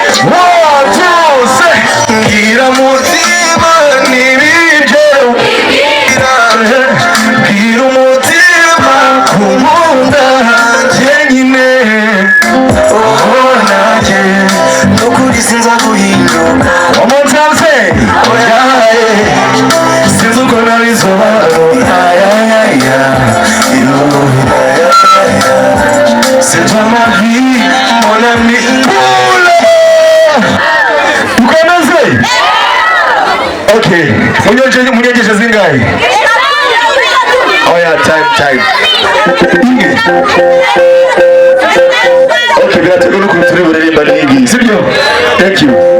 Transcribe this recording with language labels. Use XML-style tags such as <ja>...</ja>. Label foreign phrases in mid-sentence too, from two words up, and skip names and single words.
<rw>Wa byose, mbwira mutima n'ibibyo, mbwira umutima ku nkunda njye nyine, oh, nanjye, nukuri Sinza guhinduka.</rw> <en>One more time, say. Oh, yeah, yeah.</en> <rw>Sinzi uko nabisobanura.</rw> <en>Yeah, yeah, yeah, yeah. You, yeah, yeah, yeah.</en> <fr>C'est toi ma vie, mon ami.</fr> <rw>Dukomeze. Okay. Munyegeje, munyegeje zingahe? Oya,</rw> <en>time, time.</en> <rw>Okay, biraterwa n'ukuntu turi buririmba n'iyi ngiyi, sibyo?</rw> <en>Thank you.</en>